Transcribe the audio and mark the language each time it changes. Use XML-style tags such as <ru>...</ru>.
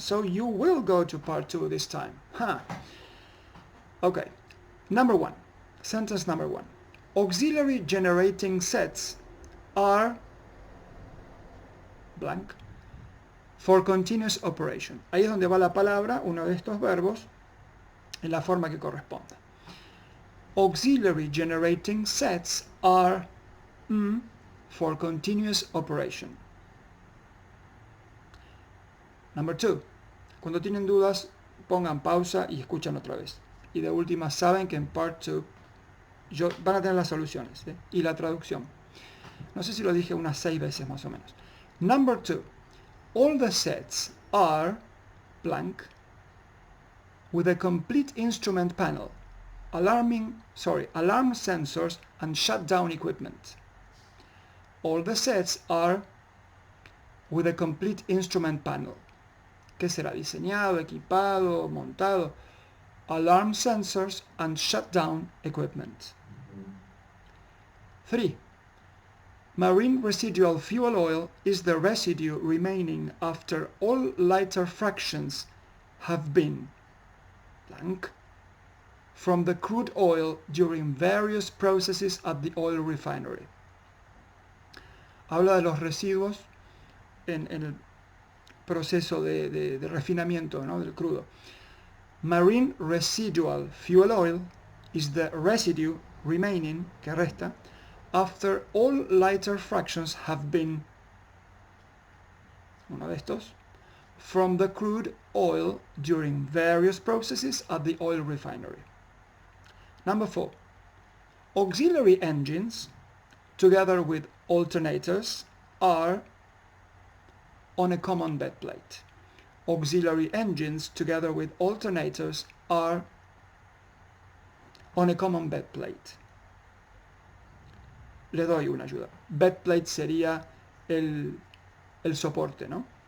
<en>So you will go to part 2 this time. Okay, number 1, sentence number 1. Auxiliary generating sets are blank for continuous operation.</en> <es>Ahí es donde va la palabra, uno de estos verbos, en la forma que corresponda.</es> <en>Auxiliary generating sets are for continuous operation. Number 2.</en> <es>Cuando tienen dudas, pongan pausa y escuchan otra vez. Y de última, saben que en part 2 van a tener las soluciones, ¿eh? Y la traducción. No sé si lo dije unas 6 veces más o menos.</es> <en>Number 2. All the sets are blank with a complete instrument panel, alarm sensors and shutdown equipment. All the sets are with a complete instrument panel.</en> <es>¿Qué será? Diseñado, equipado, montado.</es> <en>Alarm sensors and shutdown equipment. 3. Marine residual fuel oil is the residue remaining after all lighter fractions have been blank from the crude oil during various processes at the oil refinery.</en> <es>Habla de los residuos en el proceso de refinamiento, ¿no? Del crudo. Marine residual fuel oil is the residue remaining, que resta, after all lighter fractions have been, uno de estos, from the crude oil during various processes at the oil refinery. Number 4.</es> <en>Auxiliary engines, together with alternators, are on a common bed plate. Auxiliary engines, together with alternators, are on a common bed plate.</en> <es>Le doy una ayuda. Bed plate sería el soporte, ¿no?</es>